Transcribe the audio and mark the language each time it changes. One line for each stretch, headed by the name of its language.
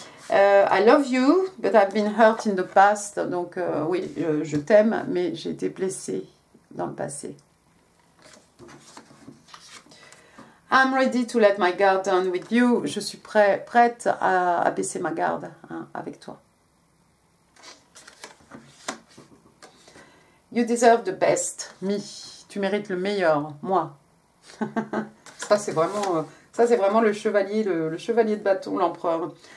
English: I love you, but I've been hurt in the past.
French: Donc, oui, je t'aime, mais j'ai été blessée dans le passé.
English: I'm ready to let my guard down with you.
French: Je suis prête à baisser ma garde, hein, avec toi.
English: You deserve the best, me.
French: Tu mérites le meilleur, moi. Ça, c'est vraiment le chevalier de bâton, l'empereur.